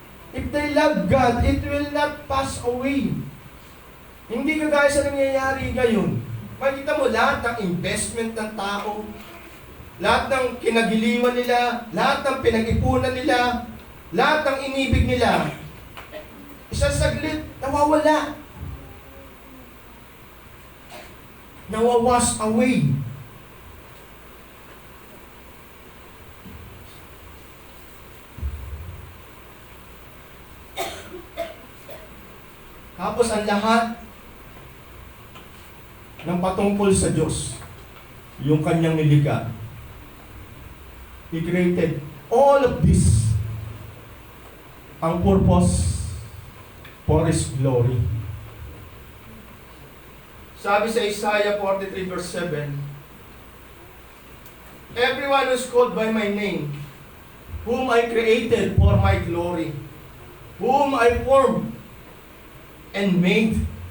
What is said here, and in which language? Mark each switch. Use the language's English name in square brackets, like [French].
[English] If they love God, it will not pass away. [Filipino] Hindi kagaya sa nangyayari ngayon. Makikita mo lahat ng investment ng tao, lahat ng kinagiliwan nila, lahat ng pinag-ipunan nila, lahat ng inibig nila, Isang saglit, nawawala. Nawawash away. Tapos ang lahat ng patungkol sa Diyos, yung kanyang nilikha. [English] He created all of this. Ang purpose for His glory. [Filipino] Sabi sa [English] Isaiah 43 verse 7, everyone who is called by my name, whom I created for my glory, whom I formed and made.